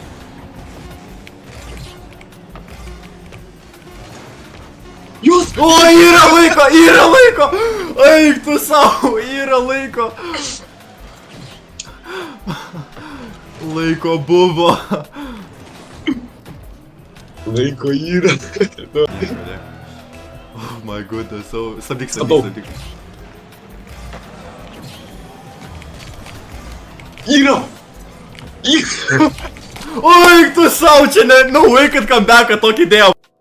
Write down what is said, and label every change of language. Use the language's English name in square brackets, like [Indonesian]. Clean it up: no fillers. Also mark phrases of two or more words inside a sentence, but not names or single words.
[Lithuanian] Jūs! O, yra laiko! Eik tu savo, yra laiko! Laiko buvo. Laiko yra. [English] Oh my goodness, [Lithuanian] stabdyk. Yra! O, eik tu savo, čia ne, [English] no way, [Lithuanian] kad comebacką tokį dėjau.